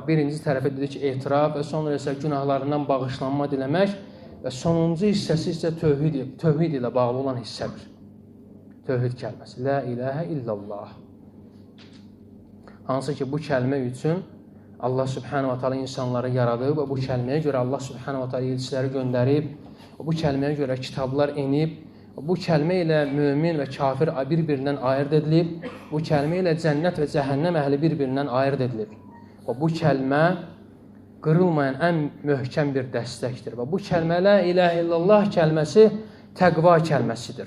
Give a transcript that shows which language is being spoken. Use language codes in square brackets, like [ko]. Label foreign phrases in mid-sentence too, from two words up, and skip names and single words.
[az] Birinci tərəfi dedi ki, etiraf və sonra isə günahlarından bağışlanma diləmək və sonuncu hissəsi isə tövhid ilə bağlı olan hissədir. Tövhid kəlməsi. [ar] لا إله إلا الله. [az] Hansı ki, bu kəlmə üçün Allah [ar] سبحانه وتعالى [az] insanları yaradıb və bu kəlməyə görə Allah [ar] سبحانه وتعالى [az] elçiləri göndərib, bu kəlməyə görə kitablar enib, bu kəlmə ilə mömin və kafir bir-birindən ayırt edilib, bu kəlmə ilə cənnət və cəhənnəm əhli bir-birindən ayırt edilib. Və bu kəlmə qırılmayan ən möhkəm bir dəstəkdir. Və bu kəlmə [ar] لا إله إلا الله [az] kəlməsi təqva kəlməsidir.